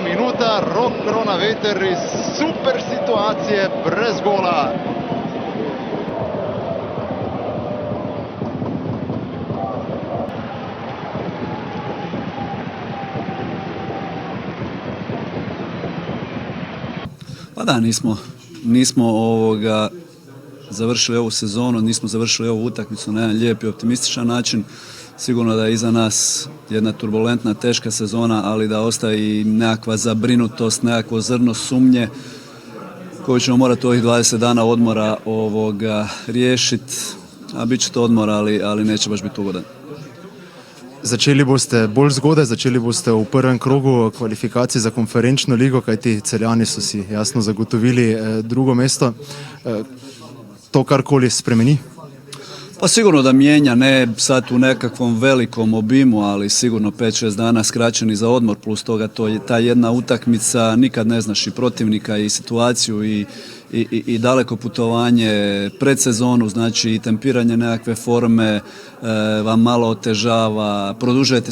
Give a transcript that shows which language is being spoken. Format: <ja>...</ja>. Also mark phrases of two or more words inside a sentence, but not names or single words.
<sl>minuta, Rok Kronaveter iz super situacije, brez gola.</sl> <hr>Pa da, nismo završili ovu sezonu, nismo završili ovu utakmicu na jedan lijep i optimističan način. Sigurno da je iza nas jedna turbulentna, teška sezona, ali da ostaje i nekakva zabrinutost, nekakvo zrno sumnje koju ćemo morati ovih 20 dana odmora riješiti. A bit će to odmor, ali neće baš biti ugodan.</hr> <sl>Začeli boste bolj zgodaj, začeli boste v prvem krogu kvalifikacij za konferenčno ligo, kajti Celjani so si jasno zagotovili drugo mesto. To karkoli spremeni?</sl> <hr>Pa sigurno da mijenja, ne sad u nekakvom velikom obimu, ali sigurno 5-6 dana skraćeni za odmor, plus toga ta jedna utakmica, nikad ne znaš i protivnika i situaciju i daleko putovanje pred sezonu, znači i tempiranje nekakve forme vam malo otežava, produžujete</hr>